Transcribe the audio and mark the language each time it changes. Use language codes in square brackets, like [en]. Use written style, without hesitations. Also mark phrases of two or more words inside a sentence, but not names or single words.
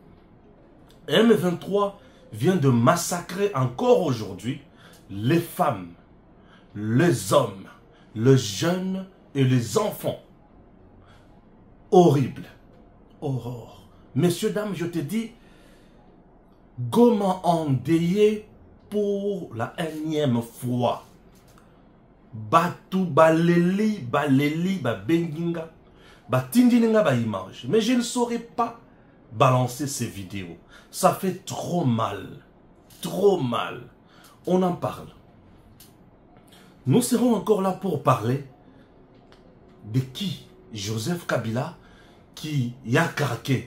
[fr] M23 vient de massacrer encore aujourd'hui les femmes, les hommes, les jeunes et les enfants. Horrible. Aurore. Messieurs, dames, je te dis, Goma endeuillé pour la énième fois. [ln] Batu baleli, benginga, batindinga ba image. [fr] Mais je ne saurais pas balancer ces vidéos. Ça fait trop mal. Trop mal. On en parle. Nous serons encore là pour parler de qui? Joseph Kabila qui a craqué.